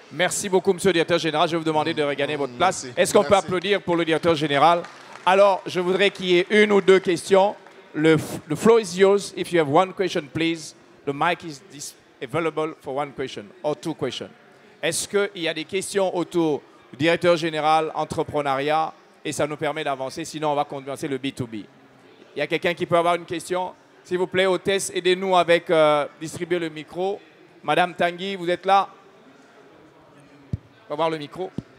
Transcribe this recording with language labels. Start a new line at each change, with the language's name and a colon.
French: Merci beaucoup, monsieur le directeur général. Je vais vous demander de regagner votre place. Est-ce qu'on peut applaudir pour le directeur général? Alors, je voudrais qu'il y ait une ou deux questions.
English: The floor is yours. If you have one question, please. The mic is available for one question or two questions.
French: Est-ce qu'il y a des questions autour du directeur général, entrepreneuriat, et ça nous permet d'avancer, sinon on va commencer le B2B. Il y a quelqu'un qui peut avoir une question? S'il vous plaît, hôtesse, aidez-nous avec distribuer le micro. Madame Tanguy, vous êtes là? On va voir le micro.